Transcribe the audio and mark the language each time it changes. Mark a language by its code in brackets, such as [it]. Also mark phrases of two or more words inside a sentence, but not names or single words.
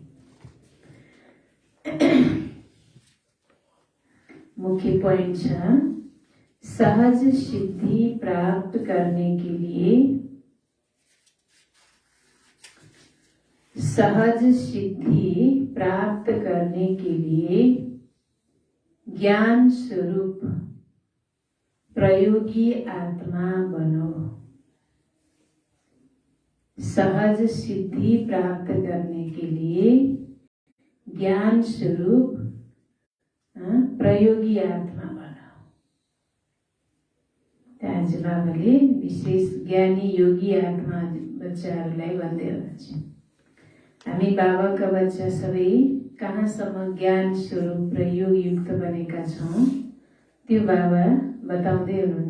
[ne] मुख्य पॉइंट छ [hi] सहज सिद्धि प्राप्त करने के लिए, सहज सिद्धि प्राप्त करने के लिए ज्ञान स्वरूप प्रयोगी आत्मा बनो। सहज सिद्धि प्राप्त करने के लिए ज्ञान स्वरूप प्रयोगी आत्मा बनो। [ne] आज बाबाले विशेष ज्ञानी योगी आत्मा बच्चाहरूलाई भन्दै हुनुहुन्छ। हामी बाबाका बच्चा सबै कहाँसम्म ज्ञान स्वरूप र योग युक्त बनेका छौँ त्यो बाबा बताउँदै हुनुहुन्छ।